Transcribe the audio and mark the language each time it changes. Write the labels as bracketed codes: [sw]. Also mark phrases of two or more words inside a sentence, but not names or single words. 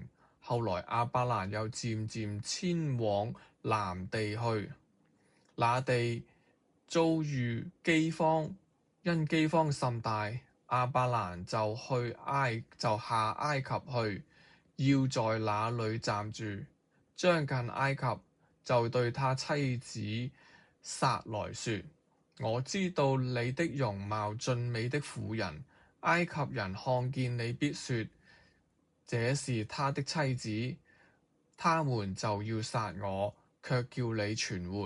[zh] 後來亞伯蘭又漸漸遷往南地去，那地遭遇饑荒，因饑荒甚大，亞伯蘭就下埃及去，要在那裏暫住。將近埃及，就對他妻子撒萊說：我知道你的容貌俊美的婦人，埃及人看見你必說，這是他的妻子，他們就要殺我，卻叫你存活。